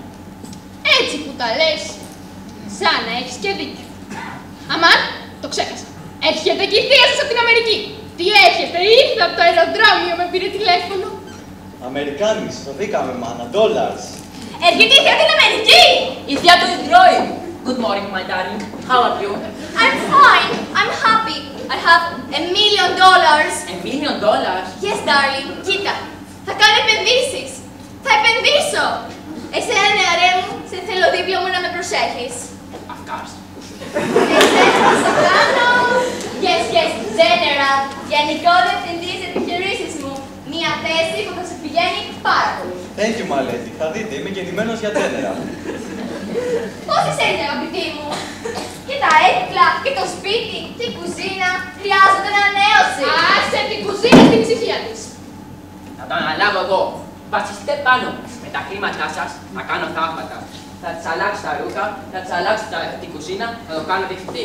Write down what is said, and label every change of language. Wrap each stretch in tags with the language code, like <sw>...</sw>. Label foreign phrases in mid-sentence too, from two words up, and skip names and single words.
<el>Έτσι που τα λες, σαν να έχεις και δίκιο. Αμάν, το ξέχασα. Έρχεται και η θεία σας από την Αμερική. Τι έρχεται, ήρθε από το αεροδρόμιο, με πήρε τηλέφωνο. Αμερικάνοι, σωθήκαμε, μάνα, dollars. Έρχεται η θεία την Αμερική! Η θεία του Ιδρώη.</el> <en>Good morning, my darling. How are you? I'm fine. I'm happy. I have $1 million. $1 million? Yes, darling.</en> <el>Κοίτα, θα κάνω επενδύσεις. Θα επενδύσω. Εσένα, νεαρέ μου, σε θέλω δίπλα μου να με προσέχεις.</el> <en>Of course.</en> <el>Εσένα θα σε κάνω.</el> <en>Yes, general.</en> <el>Γενικό διευθυντής επιχειρήσεις μου. Μια θέση που θα σε πηγαίνει πάρα πολύ.</el> <en>Thank you,</en> <el>Μαλέτη. Θα δείτε, είμαι γεννημένος για general. Πώς είσαι, αγαπητή μου? Και τα έπιπλα, και το σπίτι, και η κουζίνα χρειάζονται ανανέωση. Άσε την κουζίνα στην ησυχία της. Θα το αναλάβω εγώ. Βασιστείτε πάνω μου. Με τα χρήματά σας θα κάνω θαύματα. Θα της αλλάξω τα ρούχα, θα της αλλάξω την κουζίνα, θα το κάνω διευθυντή.</el>